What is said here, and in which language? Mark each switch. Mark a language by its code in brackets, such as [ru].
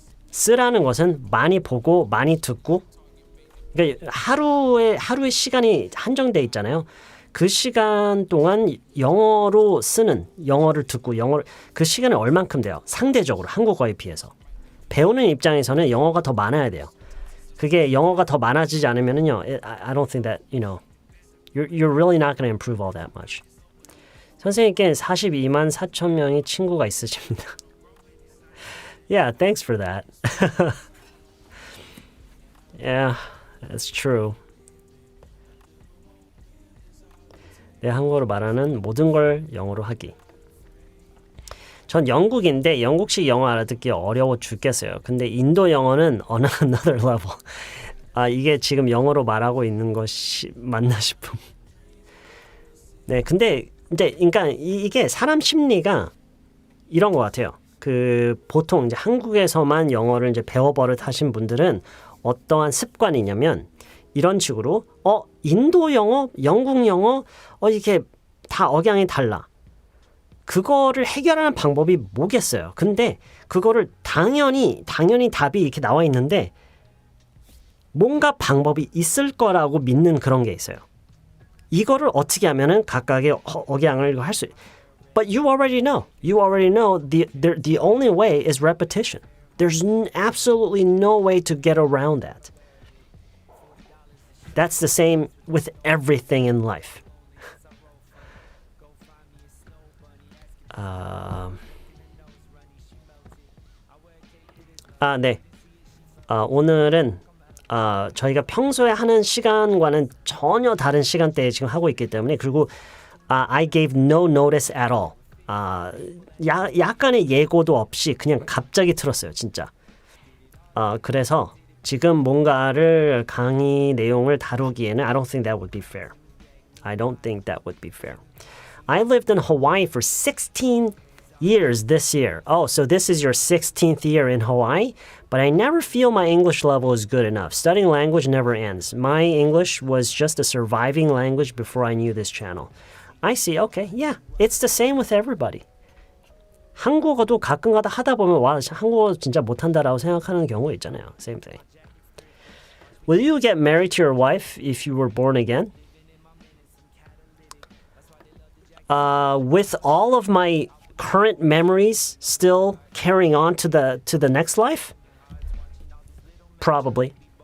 [ko] 쓰라는 것은 많이 보고 많이 듣고 그러니까 하루의 시간이 한정돼 있잖아요. 그 시간 동안 영어로 쓰는 영어를 듣고 그 시간이 얼만큼 돼요? 상대적으로 한국어에 비해서. 배우는 입장에서는 영어가 더 많아야 돼요. 그게 영어가 더 많아지지 않으면은요. [en] I don't think that, you're really not going to improve all that much. [ko] 선생님께 42만 4천 명의 친구가 있으십니다. [en] Yeah, thanks for that. Yeah, that's true. [ko] 내 한국어로 말하는 모든 걸 영어로 하기. 전 영국인데 영국식 영어 알아듣기 어려워 죽겠어요. 근데 인도 영어는 [en] on another level. [ko] 이게 지금 영어로 말하고 있는 것이 맞나 싶음. 네, 근데 이제 그러니까 이게 사람 심리가 이런 것 같아요. 보통 이제 한국에서만 영어를 이제 배워버릇 하신 분들은 어떠한 습관이냐면 이런 식으로 인도 영어, 영국 영어 이렇게 다 억양이 달라. 그거를 해결하는 방법이 뭐겠어요. 근데 그거를 당연히 답이 이렇게 나와 있는데 뭔가 방법이 있을 거라고 믿는 그런 게 있어요. 이거를 어떻게 하면은 각각의 억양을 할 수. [en] But you already know. You already know the only way is repetition. There's absolutely no way to get around that. That's the same with everything in life. [ko] 네. 오늘은 저희가 평소에 하는 시간과는 전혀 다른 시간대에 지금 하고 있기 때문에 그리고 [en] I gave no notice at all. [ko] 약간의 예고도 없이 그냥 갑자기 틀었어요, 진짜. 그래서 지금 뭔가를 강의 내용을 다루기에는 [en] I don't think that would be fair. I don't think that would be fair. I lived in Hawaii for 16 years this year. Oh, so this is your 16th year in Hawaii? But I never feel my English level is good enough. Studying language never ends. My English was just a surviving language before I knew this channel. I see. Okay. Yeah. It's the same with everybody. [ko] 한국어도 가끔가다 하다 보면 와, 한국어 진짜 못한다라고 생각하는 경우 있잖아요. [en] Same thing. Will you get married to your wife if you were born again? With all of my current memories still carrying on to the next life? Probably.